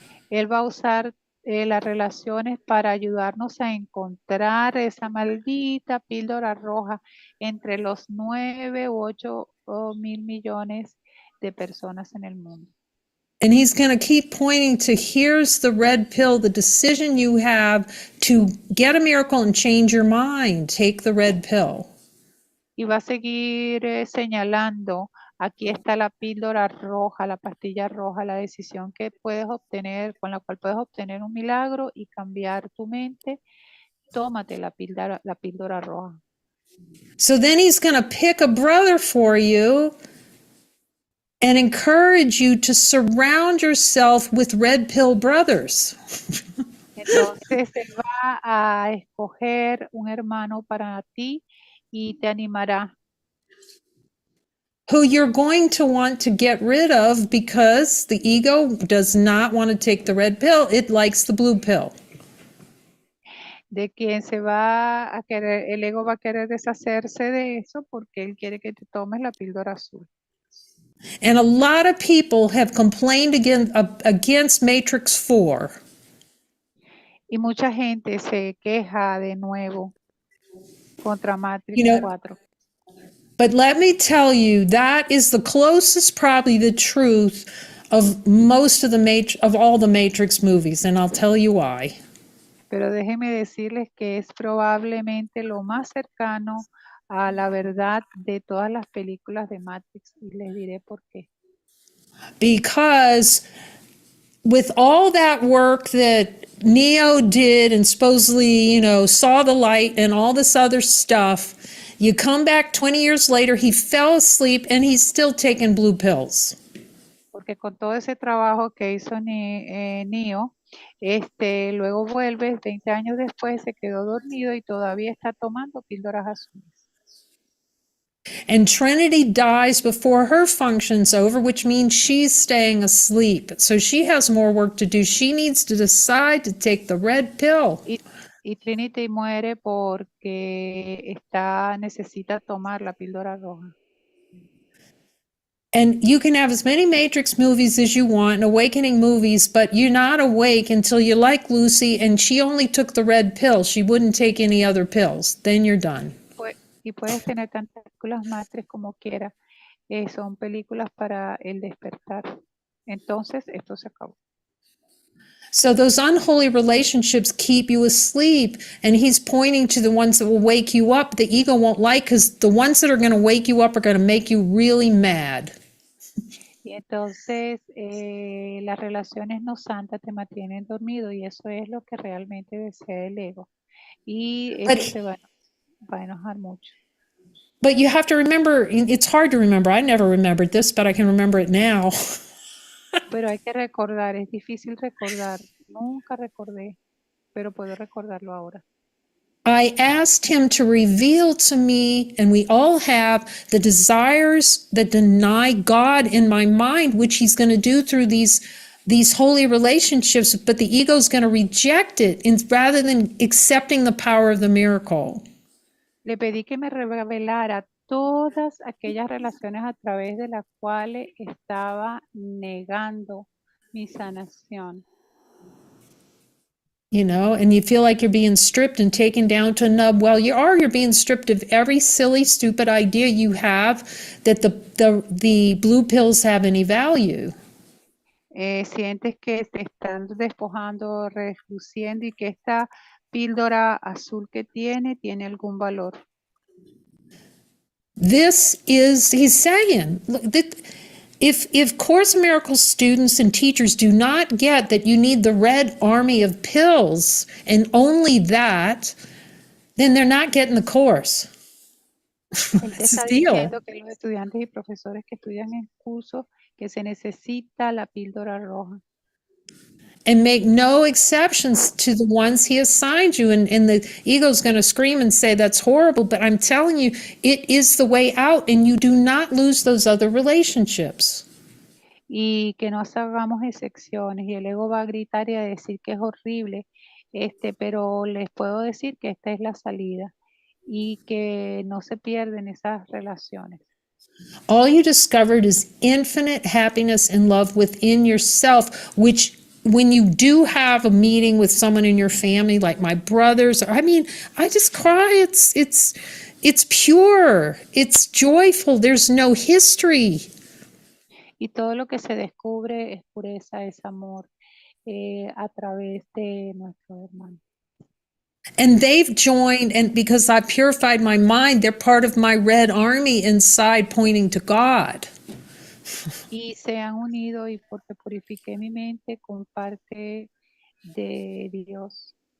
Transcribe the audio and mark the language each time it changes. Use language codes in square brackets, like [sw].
[es] Él va a usar las relaciones para ayudarnos a encontrar esa maldita píldora roja entre los 9 u 8 mil millones de personas en el mundo. [en] And he's going to keep pointing to here's the red pill, the decision you have to get a miracle and change your mind. Take the red pill. [es] Y va a seguir señalando, aquí está la píldora roja, la pastilla roja, la decisión que puedes obtener, con la cual puedes obtener un milagro y cambiar tu mente. Tómate la píldora roja. [en] So then he's going to pick a brother for you and encourage you to surround yourself with red pill brothers. [es] Entonces él va a escoger un hermano para ti y te animará. [en] Who you're going to want to get rid of because the ego does not want to take the red pill. It likes the blue pill. [es] De quien se va a querer, el ego va a querer deshacerse de eso porque él quiere que te tomes la píldora azul. [en] And a lot of people have complained against Matrix 4. [es] Y mucha gente se queja de nuevo contra Matrix 4. [en] But let me tell you, that is the closest, probably the truth of most of all the Matrix movies, and I'll tell you why. [es] Pero déjenme decirles que es probablemente lo más cercano a la verdad de todas las películas de Matrix y les diré por qué. [en] Because with all that work that Neo did and supposedly, saw the light and all this other stuff, you come back 20 years later, he fell asleep and he's still taking blue pills. [es] Porque con todo ese trabajo que hizo Neo, luego vuelve 20 años después, se quedó dormido y todavía está tomando píldoras azules. [en] And Trinity dies before her function's over, which means she's staying asleep. So she has more work to do. She needs to decide to take the red pill. [es] Y Trinity muere porque necesita tomar la píldora roja. [en] And you can have as many Matrix movies as you want and awakening movies, but you're not awake until you're like Lucy and she only took the red pill. She wouldn't take any other pills. Then you're done. [es] Y puedes tener tantas películas matriz como quieras. Son películas para el despertar. Entonces, esto se acabó. [en] So those unholy relationships keep you asleep, and he's pointing to the ones that will wake you up. The ego won't like, because the ones that are going to wake you up are going to make you really mad. [es] Y entonces las relaciones no santas te mantienen dormido y eso es lo que realmente desea el ego. Y eso te va a enojar mucho. [en] But you have to remember, it's hard to remember. I never remembered this, but I can remember it now. [es] Pero hay que recordar, es difícil recordar. Nunca recordé, pero puedo recordarlo ahora. [en] I asked him to reveal to me, and we all have, the desires that deny God in my mind, which he's going to do through these holy relationships, but the ego is going to reject it rather than accepting the power of the miracle. [es] Le pedí que me revelara todas aquellas relaciones a través de las cuales estaba negando mi sanación. [en] You know, and you feel like you're being stripped and taken down to a nub. Well, you're being stripped of every silly, stupid idea you have that the blue pills have any value. [es] Sientes que te están despojando, reduciendo y que esta píldora azul que tiene algún valor. [en] This is, he's saying, that if Course in Miracles students and teachers do not get that you need the red army of pills and only that, then they're not getting the course. [es] Él te [en] It's [es] está [en] a deal. [es] diciendo que los estudiantes y profesores que estudian el curso que se necesita la píldora roja. [en] And make no exceptions to the ones he assigned you. And the ego's going to scream and say, that's horrible. But I'm telling you, it is the way out, and you do not lose those other relationships. [es] Y que no hagamos excepciones. Y el ego va a gritar y a decir que es horrible. Pero les puedo decir que esta es la salida y que no se pierden esas relaciones. [en] All you discovered is infinite happiness and love within yourself, which when you do have a meeting with someone in your family, like my brothers, I mean, I just cry. It's pure. It's joyful. There's no history. [es] Y todo lo que se descubre es pureza, es amor a través de nuestro hermano. [en] And they've joined, and because I purified my mind, they're part of my red army inside pointing to God. [es] Y se han unido y porque purifiqué mi mente con parte de Dios.